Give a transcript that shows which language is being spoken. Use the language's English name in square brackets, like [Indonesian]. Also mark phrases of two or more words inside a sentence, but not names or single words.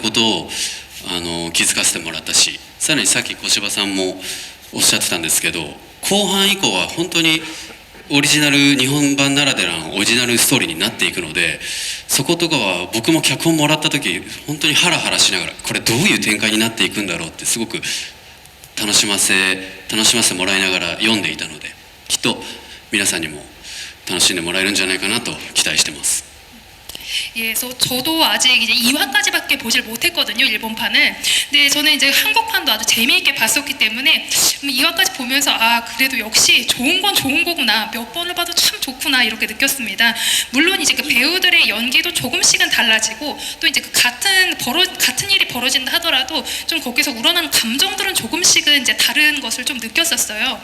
[Japanese] ことを気づかせてもらったし、さらにさっき小芝さんもおっしゃってたんですけど、後半以降は本当にオリジナル日本版ならではのオリジナルストーリーになっていくので、そことかは僕も脚本もらった時本当にハラハラしながらこれどういう展開になっていくんだろうってすごく楽しませてもらいながら読んでいたので、きっと皆さんにも楽しんでもらえるんじゃないかなと期待してます。 [Korean] 예, 그래서 저도 아직 이제 2화까지밖에 보질 못했거든요, 일본판을. 근데 저는 이제 한국판도 아주 재미있게 봤었기 때문에 2화까지 보면서 아, 그래도 역시 좋은 건 좋은 거구나. 몇 번을 봐도 참 좋구나 이렇게 느꼈습니다. 물론 이제 그 배우들의 연기도 조금씩은 달라지고 또 이제 같은 일이 벌어진다 하더라도 좀 거기서 우러나는 감정들은 조금씩은 이제 다른 것을 좀 느꼈었어요.